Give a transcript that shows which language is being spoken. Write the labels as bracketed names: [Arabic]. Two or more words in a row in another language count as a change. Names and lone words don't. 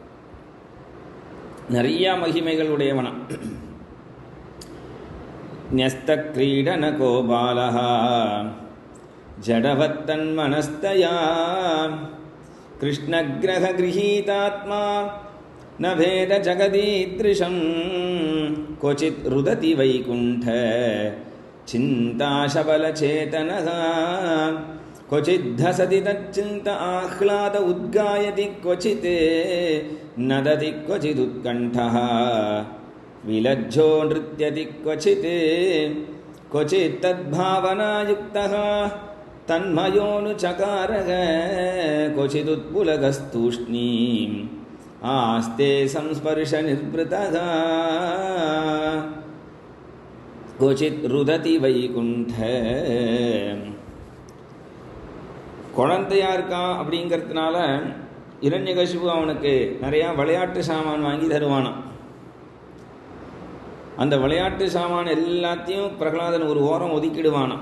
[Tamil] நிறைய மகிமைகள் உடையவனா. [Sanskrit] न्यस्त क्रीडन गोपालः जडवत् तन्मनस्तया कृष्णग्रह गृहीतात्मा न वेद जगदीदृशम् क्वचित् रुदति वैकुण्ठ சிந்தாசபலச்சேதனஹ क्वचिद्धसति तच्चिन्त आह्लाद उद्गायति क्वचित् नदति क्वचिदुत्कण्ठः विलज्जो नृत्यति क्वचित् क्वचित् तद्भावनायुक्तः तन्मयोऽनुचकारः क्वचिदुत्पुलकस्तूष्णीम् आस्ते संस्पर्शनिर्वृतः क्वचित् रुदति वैकुण्ठ. [Tamil] குழந்தையா இருக்கான் அப்படிங்கிறதுனால இரண்யகசிபு அவனுக்கு நிறையா விளையாட்டு சாமான் வாங்கி தருவானான். அந்த விளையாட்டு சாமான் எல்லாத்தையும் பிரகலாதன் ஒரு ஓரம் ஒதுக்கிடுவானான்.